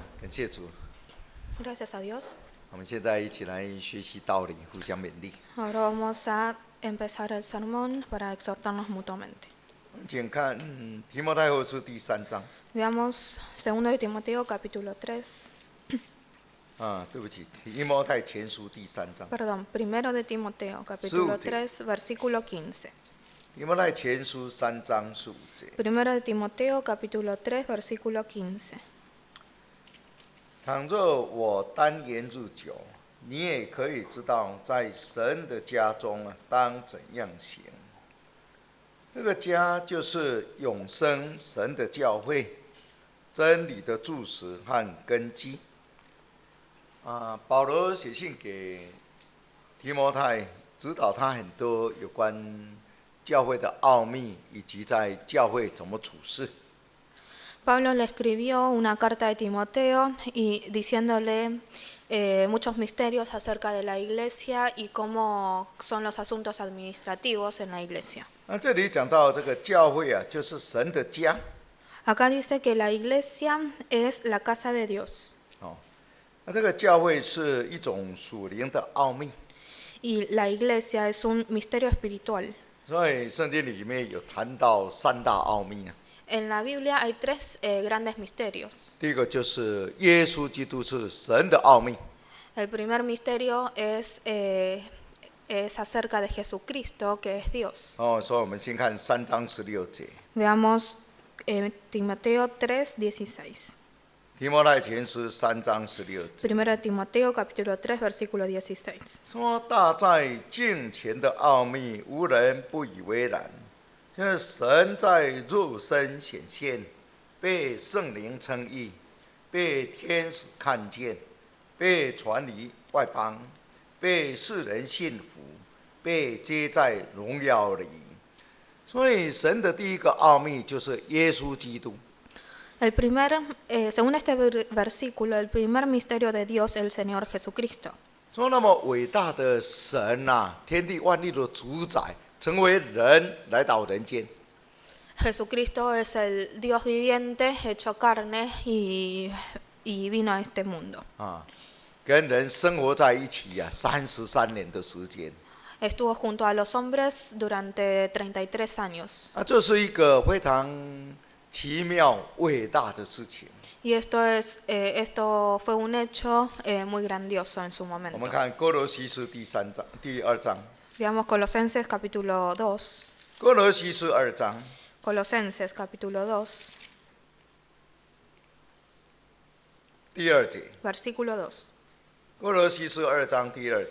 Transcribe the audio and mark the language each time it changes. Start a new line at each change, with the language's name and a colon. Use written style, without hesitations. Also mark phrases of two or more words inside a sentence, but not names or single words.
Chinese: 谢主，
Spanish: Gracias a Dios.
Chinese: 我们现在一起来学习道理，互相勉励。
Spanish: Ahora vamos a empezar el sermón para exhortarnos mutuamente.
Chinese: 请看提摩太后书第3章。
Spanish: Veamos 2 de Timoteo capítulo 3.
Chinese: 对不起，提摩太前书第3章。
Spanish: Perdón, 1 de Timoteo capítulo 3 versículo 15.
Chinese: 提摩太前书3章15节。
Spanish: 1 de Timoteo capítulo 3 versículo 15.
Chinese: 倘若我单言入酒，你也可以知道，在神的家中当怎样行。这个家就是永生神的教会，真理的柱石和根基。保罗写信给提摩太，指导他很多有关教会的奥秘，以及在教会怎么处事。
Spanish: Pablo le escribió una carta a Timoteo y diciéndole muchos misterios acerca de la iglesia y cómo son los asuntos administrativos en la iglesia.
Chinese: 这里讲到这个教会就是神的家。
Spanish: Acá dice que la iglesia es la casa de Dios.
Chinese: 这个教会是一种属灵的奥秘。
Spanish: Y la iglesia es un misterio espiritual.
Chinese: 所以圣经里面有谈到3大奥秘。
Spanish: En la Biblia hay 3 grandes misterios.
Chinese: 第一个就是耶稣基督是神的奥秘。
Spanish: El primer misterio es acerca de Jesucristo, que es Dios.
Chinese: 所以我们先看3章16节。
Spanish: Veamos Timoteo 3:16.
Chinese: 提摩太前书3章16节。
Spanish: 1 de Timoteo capítulo 3 versículo 16.
Chinese: 说大在敬虔的奥秘，无人不以为然。就是神在肉身显现，被圣灵称义，被天使看见，被传离外邦，被世人信服，被接在荣耀里。所以神的第一个奥秘就是耶稣基督。
Spanish: Según este versículo, el primer misterio de Dios es el Señor Jesucristo.
Chinese: 说那么伟大的神天地万物的主宰，成为人来到人间。
Spanish: Jesucristo es el Dios viviente hecho carne y vino a este mundo.
Chinese: 跟人生活在一起33年的时间。
Spanish: Estuvo junto a los hombres durante 33 años.
Chinese: 这是一个非常奇妙伟大的事情。
Spanish: Y esto fue un hecho muy grandioso en su
Chinese: 我
Spanish: momento.
Chinese: 们看哥罗西书第2章。
Spanish: Veamos Colosenses capítulo 2.
Chinese: 哥罗西书2章。
Spanish: Colosenses capítulo 2.
Chinese: 第2节。
Spanish: Versículo 2.
Chinese: 哥罗西书2章第2节。